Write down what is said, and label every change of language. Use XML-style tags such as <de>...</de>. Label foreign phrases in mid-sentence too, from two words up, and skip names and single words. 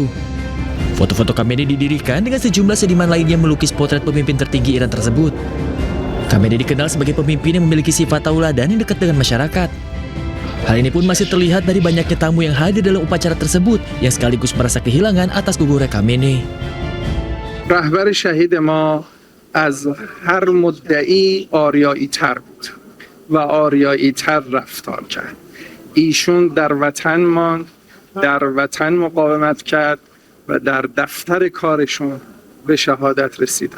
<id>Foto-foto Khamenei didirikan dengan sejumlah seniman lainnya melukis potret pemimpin tertinggi Iran tersebut. Khamenei dikenal sebagai pemimpin yang memiliki sifat tauladan yang dekat dengan masyarakat. Hal ini pun masih terlihat dari banyaknya tamu yang hadir dalam upacara tersebut yang sekaligus merasa kehilangan atas gugurnya Khamenei.</id> <fa>رهبر شهید ما از هر مدعی آریایی تر بود و آریایی تر رفتار کرد. ایشون در وطن ماند، در وطن مقاومت کرد و در دفتر کارشون به شهادت رسیدن.</fa>